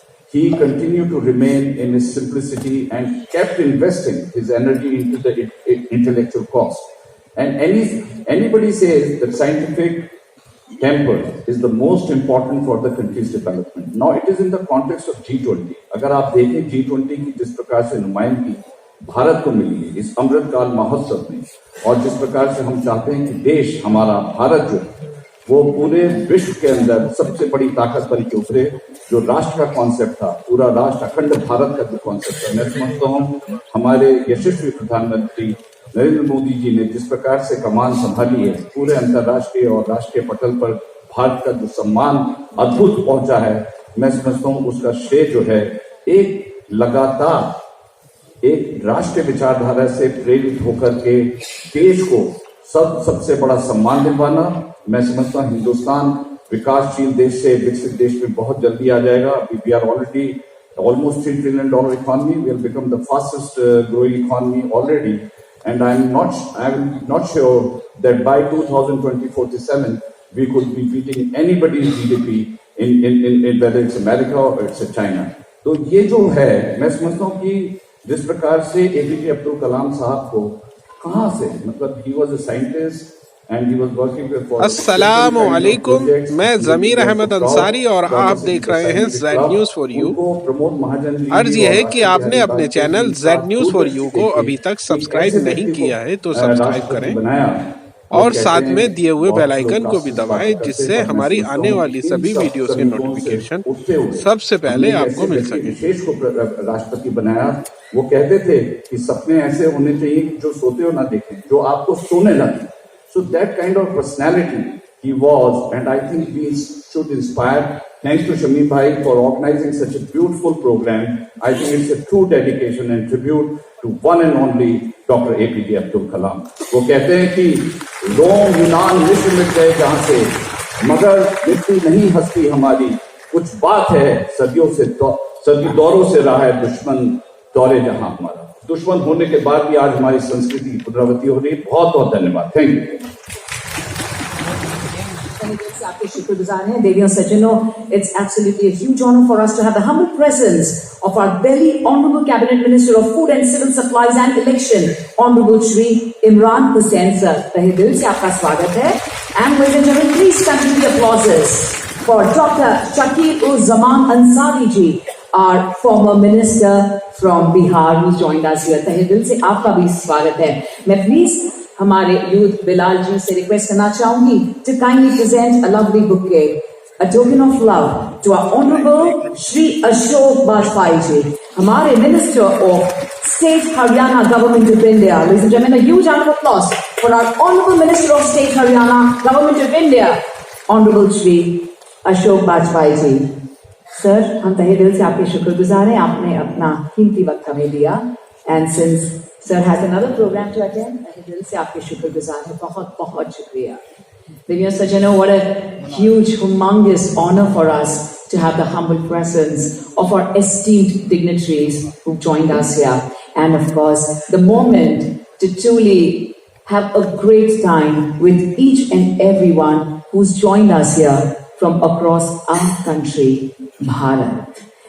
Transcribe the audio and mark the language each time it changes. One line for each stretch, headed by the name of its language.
English: he continued to remain in his simplicity and kept investing his energy into the intellectual cost. And anybody says that scientific temper is the most important for the country's development. Now it is in the context of G20.
Hindi: अगर आप देखें G20 की जिस प्रकार से नुमाइंदगी भारत को मिली है इस अमृतकाल महोत्सव में, और जिस प्रकार से हम चाहते हैं कि देश हमारा भारत जो वो पूरे विश्व के अंदर सबसे बड़ी ताकत बन के उभरे, जो राष्ट्र का कॉन्सेप्ट था, पूरा राष्ट्र अखंड भारत का जो कॉन्सेप्ट था, मैं समझता हूँ हमारे यशस्वी प्रधानमंत्री नरेंद्र मोदी जी ने जिस प्रकार से कमान संभाली है, पूरे अंतर्राष्ट्रीय और राष्ट्रीय पटल पर भारत का जो सम्मान अद्भुत पहुंचा है, मैं समझता हूँ उसका श्रेय जो है एक लगातार एक राष्ट्रीय विचारधारा से प्रेरित होकर के देश को सबसे बड़ा सम्मान दिलवाना। मैं समझता हूँ हिंदुस्तान विकासशील देश से विकसित देश में बहुत जल्दी आ जाएगा।
English: We are already almost $3 trillion economy. We will become the fastest growing economy already. And I'm not sure that by 2047 we could be beating anybody's GDP in whether it's America or it's China.
Hindi: तो ये जो है मैं समझता हूँ कि जिस प्रकार से APJ अब्दुल कलाम साहब को कहाँ से मतलब
English: he was a scientist and he was working for
Hindi: अस्सलामु अलैकुम, मैं ज़मीर अहमद अंसारी और आप देख रहे हैं जेड न्यूज़ फॉर यू। अर्ज ये है कि आपने अपने channel Z news for you को अभी तक सब्सक्राइब नहीं किया है तो सब्सक्राइब करें और साथ में दिए हुए बेल आइकन को भी दबाएं जिससे हमारी आने वाली सभी वीडियोस के नोटिफिकेशन सबसे पहले आपको मिल सके। देश को राष्ट्रपति बनाया, वो कहते थे कि सपने ऐसे होने चाहिए जो सोते हो ना देखें, जो आपको सोने ना दें।
English: So that kind of personality he was, and I think we should inspire. Thanks to Shamim Bhai for organizing such a beautiful program. I think it's a true dedication and tribute to one and only Dr. APJ Abdul Kalam.
Hindi: वो कहते हैं कि रोम यूनान मिस्र मिट गए जहाँ से, मगर मृत्यु नहीं हंसती हमारी, कुछ बात है सदी दौरों से रहा है दुश्मन दौरे जहां हमारा। दुश्मन होने के बाद भी आज हमारी संस्कृति की पुनरावृत्ति हो रही है। बहुत बहुत धन्यवाद।
English: Thank you.
Hindi: आपके शुक्रगुजार हैं देवी और सज्जनों।
English: It's absolutely a huge honor for us to have the humble presence of our very honorable Cabinet Minister of Food and Civil Supplies and Election, Honorable Shri Imran Hussain sir।
Hindi: तहे दिल से आपका स्वागत है।
English: And ladies and gentlemen, please continue the applauses for Dr. Shakil-ul-Zaman Ansari ji, our former minister from Bihar, who's joined us here।
Hindi: तहे दिल से आपका भी स्वागत है। मैं प्लीज हमारे यूथ बिलाल जी से रिक्वेस्ट करना चाहूंगी
English: to kindly present a lovely bouquet, a token of love to our honorable Shri Ashok Bajpai ji,
Hindi: हमारे
English: Minister of State Haryana Government of India। Ladies and gentlemen, a huge round of applause for our honorable Minister of State Haryana Government of India, Honorable Shri Ashok Bajpai ji।
Hindi: Sir, हम तहे दिल से आपके शुक्रगुजार हैं, आपने अपना कीमती वक्त हमें दिया।
English: And since Sir has another program to attend,
Hindi: तहे दिल से आपके शुक्रगुजार हैं, बहुत बहुत शुक्रिया।
English: Deviyan Sajjano, what a huge, humongous honor for us to have the humble presence of our esteemed dignitaries who joined us here. And of course, the moment to truly have a great time with each and everyone who's joined us here from across our country, Bharat.